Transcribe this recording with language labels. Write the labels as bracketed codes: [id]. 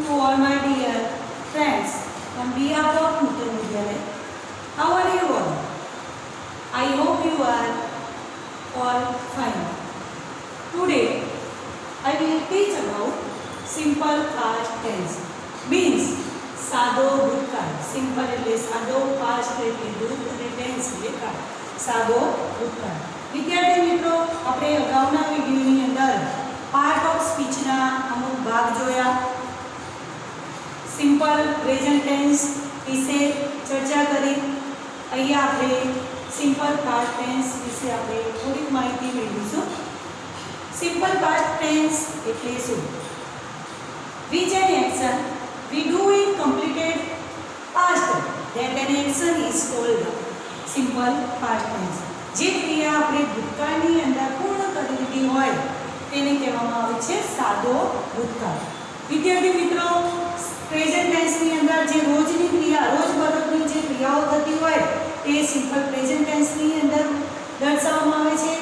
[en] all my dear friends, on behalf of Nuttan Vidyalaya, how are you all? I hope you are all fine. Today I will teach about simple past tense. [gu] Means સાદો ભૂતકાળ. Simple એટલે સાદો, past એટલે ભૂત અને tense એટલે કાળ. સાદો ભૂતકાળ. વિદ્યાર્થી મિત્રો, આપણે અગાઉના વિડિયોની અંદર પાર્ટ ઓફ સ્પીચના અમુક ભાગ જોયા. સિમ્પલ પ્રેઝન્ટ ટેન્સ વિશે ચર્ચા કરી. અહીંયા આપણે સિમ્પલ પાસ્ટ ટેન્સ વિશે આપણે થોડીક માહિતી મેળવીશું. સિમ્પલ પાસ્ટ ટેન્સ એટલે શું? [en] Which an action we do in completed past, that an action is called simple past tense. [gu] જે ક્રિયા આપણે ભૂતકાળની અંદર પૂર્ણ કરી દીધી હોય તેને કહેવામાં આવે છે સાદો ભૂતકાળ. વિદ્યાર્થી મિત્રો, પ્રેઝન્ટ ટેન્સની અંદર જે રોજની ક્રિયા, રોજબરોજની જે ક્રિયાઓ થતી હોય તે સિમ્પલ પ્રેઝન્ટ ટેન્સની અંદર દર્શાવવામાં આવે છે.